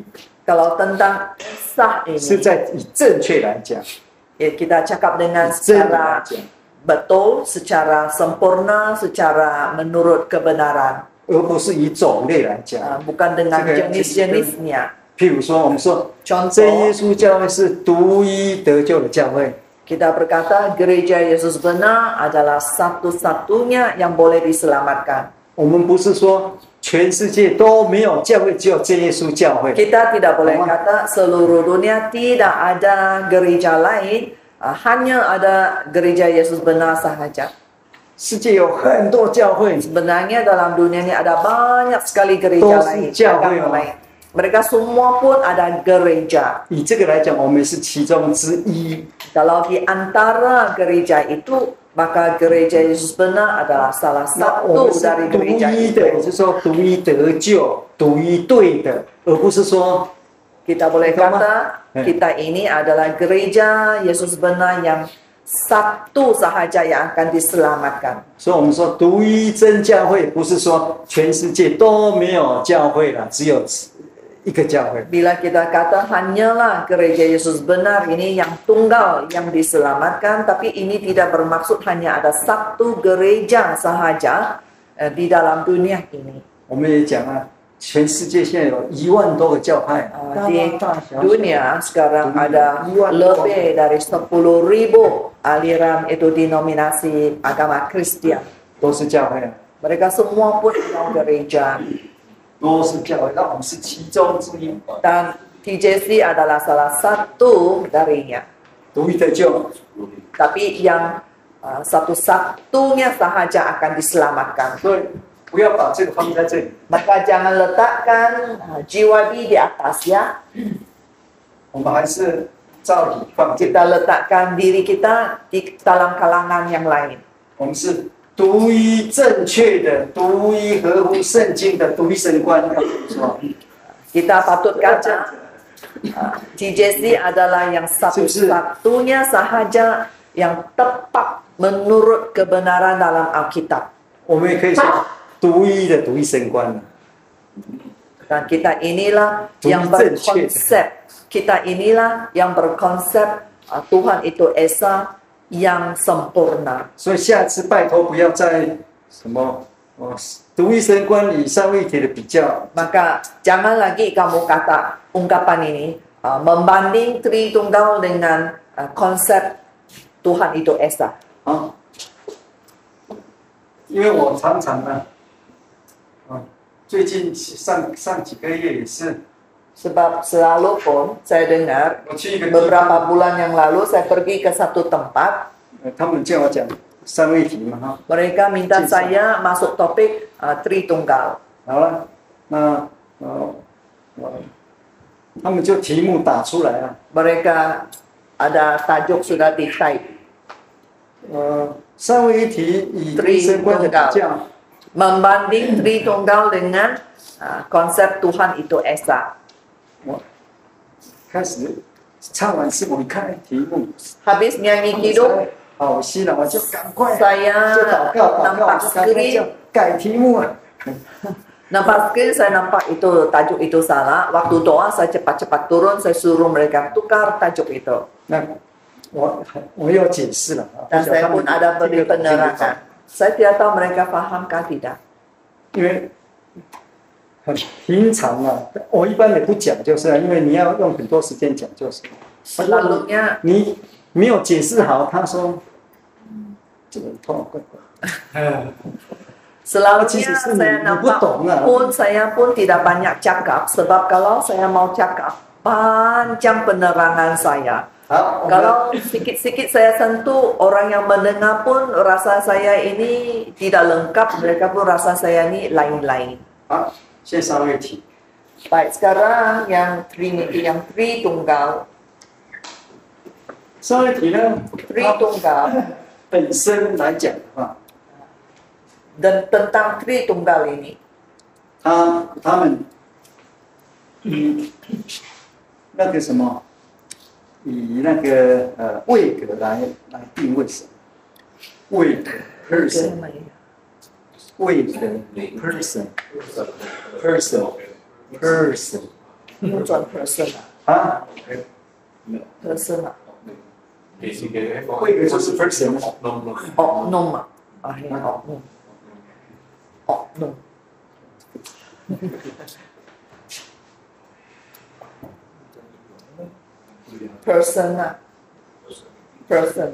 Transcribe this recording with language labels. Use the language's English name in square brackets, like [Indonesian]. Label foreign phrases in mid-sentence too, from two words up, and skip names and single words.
[Malay] Kalau tentang Esa [Chinese] 是 [Malay] ini, [Chinese] 在以正确来讲， [Malay] ya kita cakap dengan [Chinese] 真的来 [Malay] secara [Chinese] 讲， [Malay] betul, secara sempurna, secara menurut kebenaran. [Chinese] 而不是以种类来讲。 [Malay] Bukan dengan Sebagai- jenis-jenisnya. [Chinese] 譬如说，我们说 [Malay] Contoh, [Chinese] 真耶稣教会是独一得救的教会， [Malay] kita berkata gereja Yesus benar adalah satu-satunya yang boleh diselamatkan. [Chinese] 我们不是说全世界都没有教会，只有真耶稣教会。 [Malay] Kita tidak boleh Mama. kata seluruh dunia tidak ada gereja lain, hanya ada gereja Yesus benar sahaja. [Chinese] 世界有很多教会， [Malay] Sebenarnya dalam dunia ini ada banyak sekali gereja Tosi lain, jauh, agama ya. lain. Mereka semua pun ada gereja. [Chinese] 以这个来讲，我们是其中之一。 [Malay] Kalau di antara gereja itu, maka gereja Yesus benar adalah salah [Chinese] 那我们 [Malay] satu [Chinese] 是 [Malay] dari [Chinese] 独 [Malay] gereja [Chinese] 一的，也 [Malay] itu. [Chinese] 就是说独一得救、独一对的，而不是说 [Malay] Kita boleh Betul, kata Ma? kita ini adalah gereja Yesus benar yang satu sahaja yang akan diselamatkan. [Chinese] 所以我们说独一真教会，不是说全世界都没有教会了，只有一个教会。 [Malay] Bila kita kata hanyalah gereja Yesus benar ini yang tunggal yang diselamatkan, tapi ini tidak bermaksud hanya ada satu gereja sahaja di dalam dunia ini. [Chinese] 我们也讲啊，全世界现在有1万多个教派， [Malay] Di [Chinese] 大小小 [Malay] dunia sekarang ada lebih dari 10.000 aliran itu denominasi agama Kristen. [Chinese] 都是教会啊， [Malay] Mereka semua pun adalah gereja. [Chinese] 都是教会，那我们是其中之一。 [Malay] Dan TJC adalah salah satu darinya. [Chinese] 独一得救， [Malay] Tapi yang satu-satunya sahaja akan diselamatkan. [Chinese] 所以不要把这个放在这里。 [Malay] Maka jangan letakkan jiwa di atas ya. [Chinese] 我们还是照理放这里。 [Malay] Kita letakkan diri kita di dalam kalangan yang lain. [Chinese] 我们是独一正确的、独一合乎圣经的独一神观，是吧？ [Malay] Kita patut kata TJC adalah yang satu-satunya sahaja yang tepat menurut kebenaran dalam Alkitab. [Chinese] 我们也可以说独一的独一神观。 [Malay] Dan kita inilah yang berkonsep. Kita inilah yang berkonsep Tuhan itu Esa yang sempurna. [Chinese] 所以下次拜托不要再什么独一神观与三位一体的比较。 [Malay] Maka jangan lagi kamu kata ungkapan ini membanding Tritunggal dengan konsep Tuhan itu Esa. [Chinese] 啊，因为我常常呢，最近上几个月也是， [Malay] Sebab selalu pun saya dengar [Chinese] 我去一个地 [Malay] beberapa [Chinese] 方， [Malay] bulan yang lalu saya pergi ke satu tempat. [Chinese] 他们叫我讲三位一体嘛哈， [Malay] Mereka minta saya masuk topik Tritunggal. [Chinese] 好了，那他们就题目打出来了， [Malay] Mereka ada tajuk sudah di type. [Chinese] 三位一体与独一神观的比较， [Malay] Membanding Tritunggal dengan konsep Tuhan itu Esa. [Chinese] 我开始唱完诗，我一看题目， [Malay] Habis nyanyi kidung, [Chinese] 好心了，我就赶快 [Malay] saya [Chinese] 就祷告， [Malay] nampak [Chinese] 就赶快 [Malay] screen, [Chinese] 叫改题目啊。 [Malay] nampak screen saya nampak itu tajuk itu salah. Waktu doa saya cepat-cepat turun, saya suruh mereka tukar tajuk itu. [Chinese] 那我要解释了啊， [Malay] Dan saya pun ada beri penerangan. Saya tidak tahu mereka pahamkah tidak. [Chinese] 因为很平常啊，我一般也不讲，就是因为你要用很多时间讲，就是 [Malay] Selalunya [Chinese] 你没有解释好，他说这个痛怪怪。 [Malay] Selalunya saya nampak pun saya pun tidak banyak cakap sebab kalau saya mau cakap panjang penerangan saya. [Chinese] 好， [Malay] Kalau sikit-sikit saya sentuh, orang yang mendengar pun rasa saya ini tidak lengkap, mereka pun rasa saya ini lain-lain. [Chinese] 好，现在三位一体， [Malay] Baik, sekarang yang Trinity, yang Tritunggal. [Chinese] 三位一体呢，它 [Malay] Tritunggal [Chinese] 本身来讲的话， [Malay] dan tentang Tritunggal ini, [Chinese] 他们以那个什么，以那个位格来定位神，位格 person。位格 person， [Malay] Bukan person [Chinese] 啊， person 位格就是 person， [Malay] oknum oknum oknum [English] person person